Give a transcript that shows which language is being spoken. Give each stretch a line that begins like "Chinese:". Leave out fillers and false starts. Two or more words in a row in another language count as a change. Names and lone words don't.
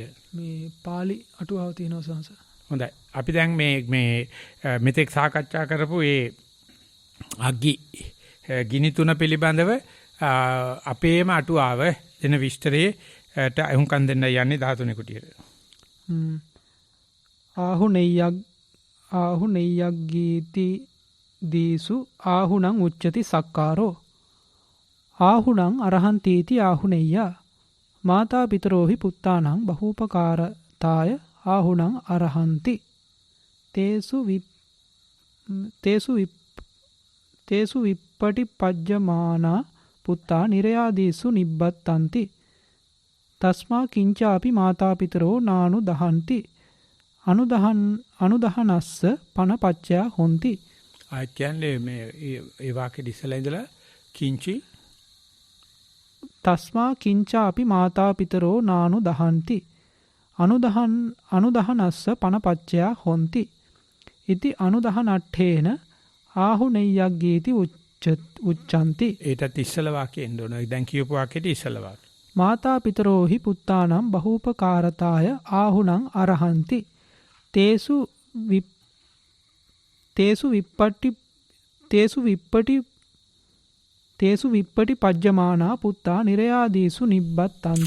Sinhala: මේ පාලි අටුවාව තියෙනවා සංස. හොඳයි. අපි දැන් මේ මෙතෙක් සාකච්ඡා කරපු ඒ අග්ගි ගිනි තුන පිළිබඳව අපේම අටුවාව දෙන විස්තරයට අහුම්කම් දෙන්න යන්නේ 13 කුටියට.
Pali: ආහු නෙය්යක් ගීති දීසු ආහුණං උච්චති සක්කාරෝ ආහුණං අරහන්තීති ආහුනෙය්යා මාතා පිතරෝහි පුත්තානං බහූපකාරතාය ආහුණං අරහන්ති තේසු විප්පටිපජ්ජමානා පුත්තා නිරයාදීසු නිබ්බත්තන්ති තස්මා කිංචාපි මාතා පිතරෝ නානු දහන්ති අනුදහනස්ස පනපච්චයා හොಂತಿ.
Sinhala: ආ කියන්නේ මේ ඒ වාක්‍යෙ ඉස්සලා ඉඳලා කිංචි
Pali: තස්මා කිංචාපි මාතා පිතරෝ නානු දහන්ති අනුදහනස්ස පනපච්චයා හොಂತಿ. ඉති අනුදහනට්ඨේන ආහුනෙය්යක් ගීති උච්චන්ති.
Sinhala: ඒටත් ඉස්සලා වාක්‍යෙ එන්න ඕන. දැන් කියපු වාක්‍යෙට ඉස්සලා වාක්‍යෙ.
Pali: මාතා පිතරෝහි පුත්තානම් බහූපකාරතාය ආහුණං අරහන්ති තේසු විප්පටි පජ්ජමානා පුත්තා නිරයාදීසු නිබ්බත්තන්ති.